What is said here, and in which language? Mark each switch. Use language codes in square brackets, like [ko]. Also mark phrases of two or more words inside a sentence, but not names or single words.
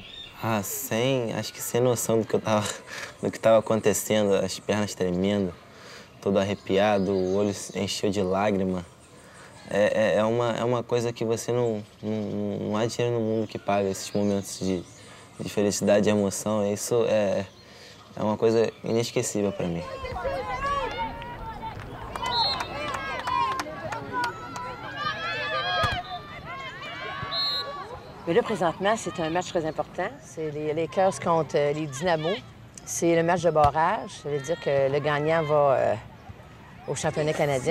[pt] Acho que sem noção do que estava acontecendo, as pernas tremendo, todo arrepiado, o olho encheu de lágrima. É uma coisa que você não há dinheiro no mundo que paga esses momentos de felicidade e emoção. Isso é uma coisa inesquecível para mim. [fr] Mais là, présentement, c'est un match très important. C'est les Lakers contre les Dynamo. C'est le match de barrage. Ça veut dire que le gagnant va au championnat canadien.